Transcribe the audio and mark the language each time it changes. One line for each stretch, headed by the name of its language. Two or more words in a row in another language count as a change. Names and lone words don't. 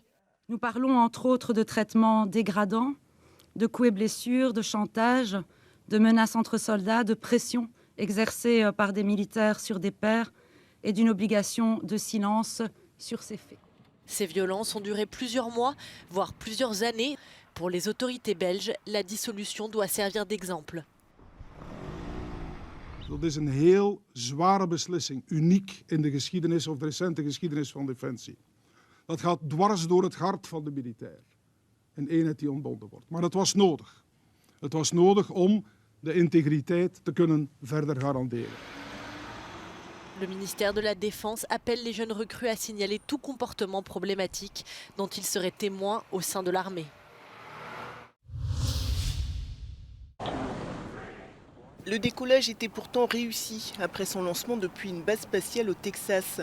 French: Nous parlons entre autres de traitements dégradants, de coups et blessures, de chantage, de menaces entre soldats, de pression exercée par des militaires sur des pairs et d'une obligation de silence sur ces faits. Ces violences ont duré plusieurs mois, voire plusieurs années. Pour les autorités belges, la dissolution doit servir d'exemple.
Dutch: Dat is een heel zware beslissing, uniek in de geschiedenis of de recente geschiedenis van Defensie. Dat gaat dwars door het hart van de militair. Een eenheid die ontbonden wordt. Maar het was nodig. Het was nodig om de integriteit te kunnen verder garanderen.
French: Le ministère de la Défense appelle les jeunes recrues à signaler tout comportement problématique dont ils seraient témoins au sein de l'armée. Le décollage était pourtant réussi après son lancement depuis une base spatiale au Texas.